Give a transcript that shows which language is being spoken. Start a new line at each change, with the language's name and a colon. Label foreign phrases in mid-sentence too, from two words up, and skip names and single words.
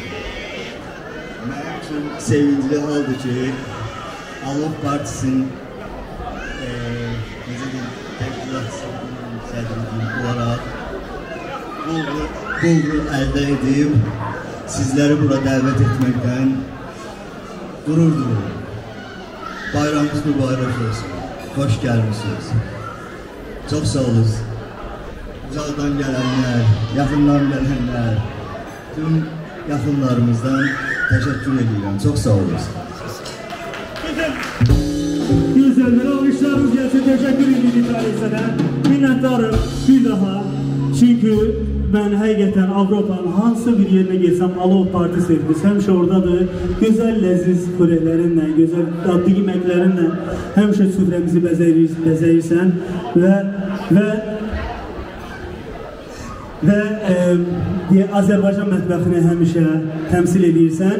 Azerbaijani: Mənim üçün sevincli haldır ki, Alov Partisinin təşkilatçısı olaraq bu uğuru əldə edib sizləri bura dəvət etməkdən qürur duyuyorum. Bayramınız mübarək olsun.
Turkish: Hoş gelmişsiniz. Çok sağ olun. Uzaqdan gelenler, yakından gelenler, tüm yakınlarımızdan teşekkür ediyorum. Çok sağ olun. Güzel, alkışlarınız gelsin. Teşekkür ederim tarihsene.
Azerbaijani: Minnətdarım bir daha. Çünkü ben həqiqətən Avropanın hansı bir yerine gelsem Alov Parti servis həmişə oradadır. Gözəl ləziz xörəklərinlə, gözəl dadlı yeməklərinlə həmişə süfrəmizi bəzəyirsən və Azərbaycan mətbəxini həmişə təmsil edirsən.